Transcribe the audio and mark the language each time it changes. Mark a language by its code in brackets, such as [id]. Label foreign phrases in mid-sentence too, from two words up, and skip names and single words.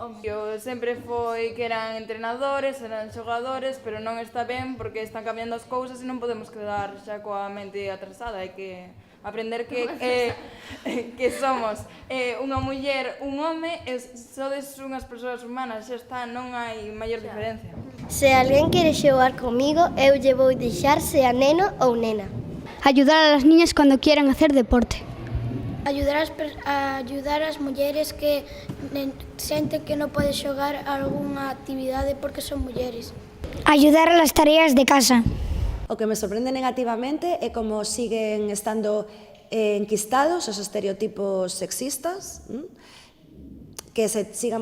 [gl] Eu sempre foi que eran entrenadores, eran xogadores, pero non está ben porque están cambiando as cousas e non podemos quedar xa coa mente atrasada, hai que aprender que somos unha muller, un home e sodes unhas persoas humanas, xa está, non hai maior diferencia. Se alguén quere xogar comigo, eu lle vou deixar se a neno ou nena. [es] Ayudar a las niñas cuando quieran hacer deporte. [gl] Ayudar as mulleres que senten que non pode xogar algunha actividade porque son mulleres. [es] Ayudar a las tareas de casa. [gl] O que me sorprende negativamente é como siguen estando enquistados os estereotipos sexistas, que se sigan